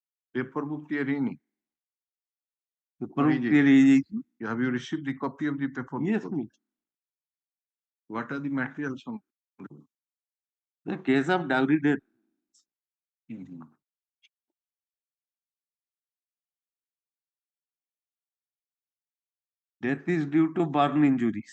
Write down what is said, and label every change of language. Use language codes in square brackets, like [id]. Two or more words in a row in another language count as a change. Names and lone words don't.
[en] Paper book [or] ତିଆରି ହେଇନି? [en] Paper book [or] ତିଆରି ହେଇଯାଇଛି. [en] Have you received the copy of the paper book? Yes, me. What are the materials on The case of dowry death. Death is due to burn injuries.